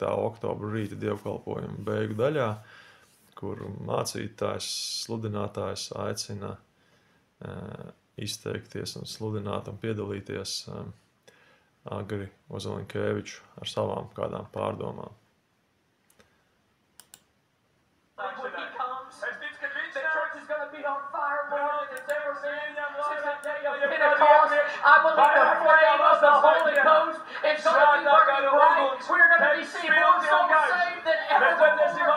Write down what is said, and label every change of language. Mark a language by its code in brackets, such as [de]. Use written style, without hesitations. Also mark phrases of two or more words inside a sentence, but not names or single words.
[lv] oktobra rīta dievkalpojuma beigu daļā, kur mācītājs, sludinātājs aicina izteikties un sludināt un piedalīties Agri Ozolinkēviču ar savām kādām pārdomām. [en] I believe the flame of the Holy Ghost is going to be burning bright. We're going to be seeing more souls saved than ever before.